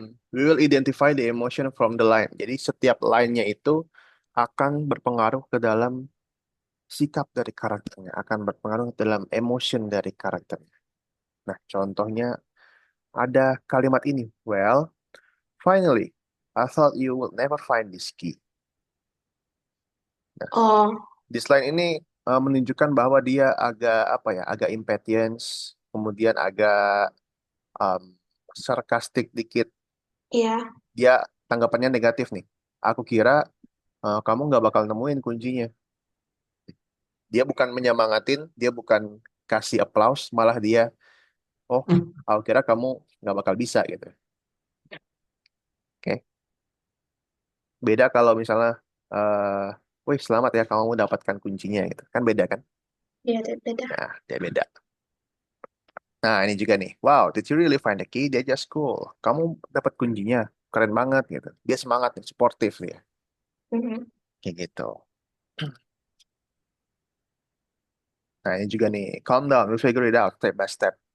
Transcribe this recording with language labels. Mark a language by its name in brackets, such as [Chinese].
[English] We will identify the emotion from the line. [Indonesian] Jadi setiap line-nya itu akan berpengaruh ke dalam sikap dari karakternya, akan berpengaruh ke dalam emotion dari karakternya. Nah, contohnya ada kalimat ini. [English] Well, finally, I thought you would never find this key. [Indonesian] Nah, Oh, [English] this line [Indonesian] ini menunjukkan bahwa dia agak apa ya, agak impatience, kemudian agak um, sarkastik dikit. iya. Dia tanggapannya negatif nih. Aku kira kamu nggak bakal nemuin kuncinya. Dia bukan menyemangatin, dia bukan kasih applause, malah dia, oh, aku kira kamu nggak bakal bisa gitu. Oke, beda kalau misalnya, wih selamat ya kamu mendapatkan kuncinya gitu. Kan beda kan? Iya, beda. Nah, dia beda. Nah, ini juga nih. [English] Wow, did you really find the key? [Indonesian] Dia [English] just cool. [Indonesian] Kamu dapat kuncinya. Keren banget gitu. Dia semangat nih, sportif dia. Mhm. Kayak gitu. Nah, ini juga nih. [English] Calm down, we'll figure it out step by step.